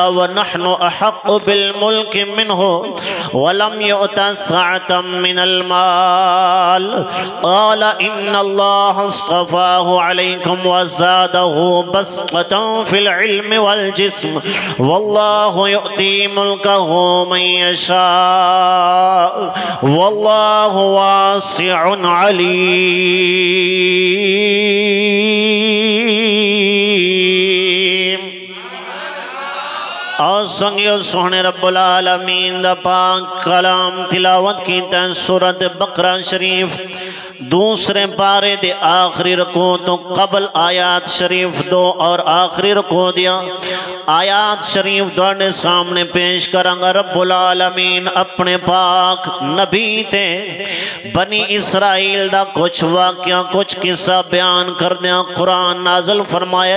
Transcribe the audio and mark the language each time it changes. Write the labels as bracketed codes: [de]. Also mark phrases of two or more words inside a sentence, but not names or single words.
[ar] وَنَحْنُ أَحَقُّ بِالْمُلْكِ مِنْهُ وَلَمْ يُؤْتَ سَعَةً مِّنَ الْمَالِ قَالَ إِنَّ اللَّهَ اصطفاه عليكم وزاده بسطة في العلم والجسم والله يؤتي ملكه من يشاء والله واسع عليم۔ [pa] اور سنگیو سوہنے رب العالمین دا پاک کلام تلاوت کیتا ہے سورۃ بقرہ شریف دوسرے پارے دے آخری رکوع تو قبل آیات شریف دو اور آخری رکوع دیا آیات شریف دوڑنے سامنے پیش کرانگا۔ رب العالمین اپنے پاک نبی تے بنی اسرائیل دا کچھ واقعہ کچھ قصہ بیان کر دیا قرآن نازل فرمائے۔